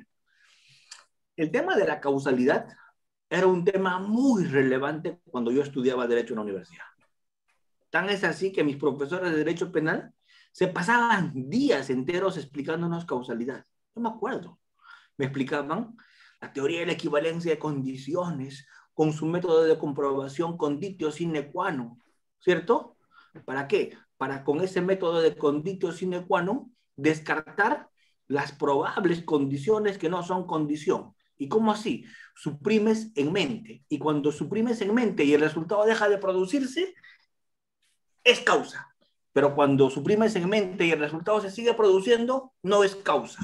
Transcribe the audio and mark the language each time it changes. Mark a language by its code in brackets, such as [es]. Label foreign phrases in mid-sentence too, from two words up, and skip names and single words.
[es] El tema de la causalidad era un tema muy relevante cuando yo estudiaba Derecho en la universidad. Tan es así que mis profesores de Derecho Penal se pasaban días enteros explicándonos causalidad. Yo me acuerdo. Me explicaban la teoría de la equivalencia de condiciones con su método de comprobación [la] conditio sine qua non, [es] ¿cierto? ¿Para qué? Para con ese método de [la] conditio sine qua non [es] descartar las probables condiciones que no son condición. ¿Y cómo así? Suprimes en mente. Y cuando suprimes en mente y el resultado deja de producirse, es causa. Pero cuando suprimes en mente y el resultado se sigue produciendo, no es causa.